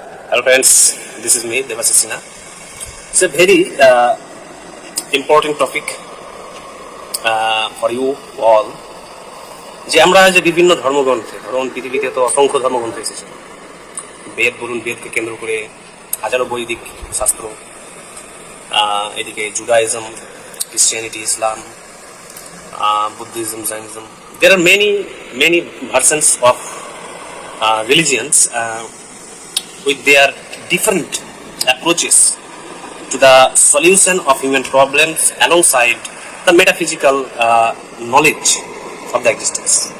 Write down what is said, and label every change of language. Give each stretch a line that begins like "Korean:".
English: Hello friends, this is me, Devashish Sinha. It's a very important topic for you all.
Bangla: যে আমরা যে বিভিন্ন ধর্মগ্রন্থে, ধরুন পৃথিবীতে তো অসংখ্য ধর্মগ্রন্থ এসেছে। বেদ বলুন, বেদকে কেন্দ্র করে হাজারো বৈদিক শাস্ত্র, এদিকে Judaism, Christianity, Islam, Buddhism, Jainism.
English: There are many versions of religions with their different approaches to the solution of human problems alongside the metaphysical knowledge of the existence.